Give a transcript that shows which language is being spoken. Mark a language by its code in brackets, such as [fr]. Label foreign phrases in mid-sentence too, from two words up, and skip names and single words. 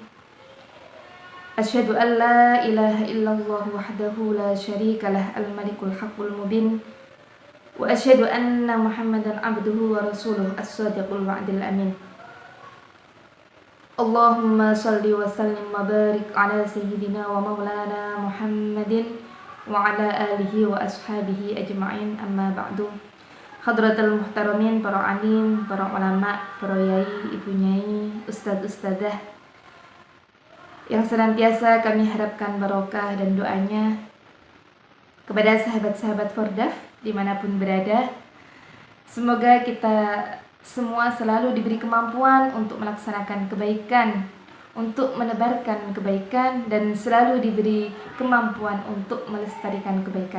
[ar] أشهد أن لا إله إلا الله وحده لا شريك له الملك الحق المبين وأشهد أن محمدا عبده ورسوله الصادق الوعد الأمين. اللهم صل وسلم وبارك على سيدنا ومولانا محمد وعلى آله وأصحابه أجمعين، أما بعد. حضرة المحترمين, [id] para alim, para ulama, para yai, ibu nyai, ustad-ustadah yang senantiasa kami harapkan barokah dan doanya kepada sahabat-sahabat Fordaf dimanapun berada. Semoga kita semua selalu diberi kemampuan untuk melaksanakan kebaikan, untuk menebarkan kebaikan, dan selalu diberi kemampuan untuk melestarikan kebaikan.